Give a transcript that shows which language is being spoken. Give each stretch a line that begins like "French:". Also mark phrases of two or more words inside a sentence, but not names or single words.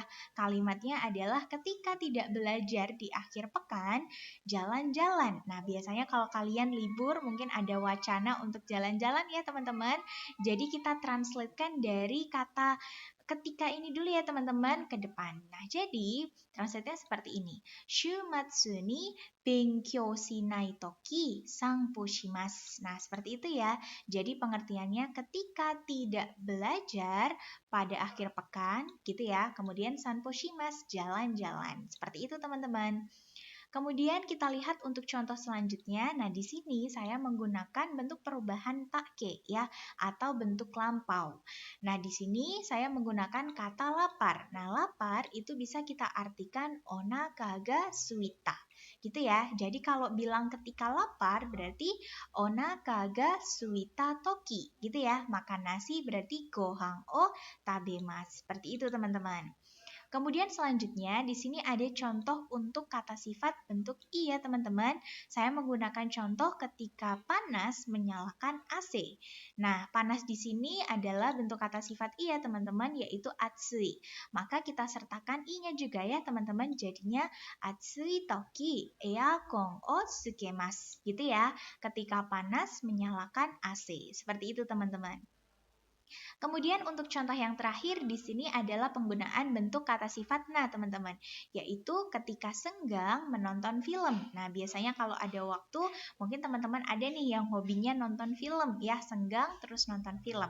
Indonesian: Kalimatnya adalah ketika tidak belajar di akhir pekan, jalan-jalan. Nah, biasanya kalau kalian libur mungkin ada wacana untuk jalan-jalan ya, teman-teman. Jadi kita translatekan dari kata ketika ini dulu ya teman-teman ke depan. Nah, jadi translate-nya seperti ini.
Japanese: 週末に勉強しないとき散歩します.
Indonesian: Nah, seperti itu ya. Jadi pengertiannya ketika tidak belajar pada akhir pekan gitu ya. Kemudian
Japanese: 散歩します
Indonesian: jalan-jalan. Seperti itu teman-teman. Kemudian kita lihat untuk contoh selanjutnya. Nah, di sini saya menggunakan bentuk perubahan take ya atau bentuk lampau. Nah, di sini saya menggunakan kata lapar. Nah, lapar itu bisa kita artikan
Japanese: お腹が空いた.
Indonesian: Gitu ya. Jadi kalau bilang ketika lapar berarti
Japanese: お腹が空いたとき.
Indonesian: Gitu ya. Makan nasi berarti
Japanese: ご飯を食べます.
Indonesian: Seperti itu, teman-teman. Kemudian selanjutnya di sini ada contoh untuk kata sifat bentuk i ya teman-teman. Saya menggunakan contoh ketika panas menyalakan AC. Nah, panas di sini adalah bentuk kata sifat i ya teman-teman, yaitu atsui. Maka kita sertakan i-nya juga ya teman-teman, jadinya
Japanese: 暑いときエアコンをつけます.
Indonesian: Gitu ya, ketika panas menyalakan AC. Seperti itu teman-teman. Kemudian untuk contoh yang terakhir di sini adalah penggunaan bentuk kata sifat na, teman-teman, yaitu ketika senggang menonton film. Nah, biasanya kalau ada waktu, mungkin teman-teman ada nih yang hobinya nonton film, ya, senggang terus nonton film.